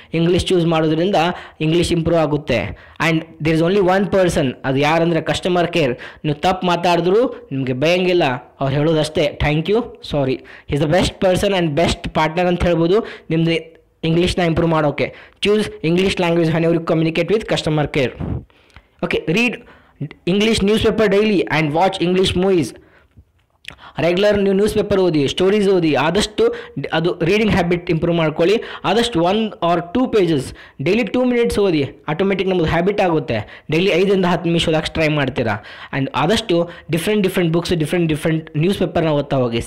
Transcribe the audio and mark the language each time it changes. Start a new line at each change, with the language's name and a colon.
Kannada: English choose ಮಾಡೋದ್ರಿಂದ English improve ಆಗುತ್ತೆ.
English: and there is only one person,
Kannada: ಅದು ಯಾರಂದರೆ customer care. ನೀವು ತಪ್ಪು ಮಾತಾಡಿದ್ರು ನಿಮಗೆ ಭಯಂಗಿಲ್ಲ. ಅವ್ರು ಹೇಳೋದಷ್ಟೇ, thank you, sorry.
English: is the best person and best partner
Kannada: ಅಂತ ಹೇಳ್ಬೋದು ನಿಮ್ಮದು ಇಂಗ್ಲೀಷ್ನ ಇಂಪ್ರೂವ್ ಮಾಡೋಕ್ಕೆ.
English: Choose English language whenever you communicate with customer care. Okay, read English newspaper daily and watch English movies.
Kannada: Regular ನೀವು ನ್ಯೂಸ್ ಪೇಪರ್ ಓದಿ, stories ಓದಿ. ಆದಷ್ಟು ಅದು reading habit improve ಮಾಡ್ಕೊಳ್ಳಿ. ಆದಷ್ಟು 1 or 2 pages ಡೈಲಿ 2 minutes ಓದಿ. ಆಟೋಮೆಟಿಕ್ ನಮ್ಮದು ಹ್ಯಾಬಿಟ್ ಆಗುತ್ತೆ. ಡೈಲಿ 5 ಇಂದ 10 ನಿಮಿಷ ಓದಕ್ಕೆ ಟ್ರೈ ಮಾಡ್ತೀರಾ. ಆ್ಯಂಡ್ ಆದಷ್ಟು ಡಿಫ್ರೆಂಟ್ ಬುಕ್ಸ್, ಡಿಫ್ರೆಂಟ್ ನ್ಯೂಸ್ ಪೇಪರ್ನ ಓದ್ತಾ ಹೋಗಿ.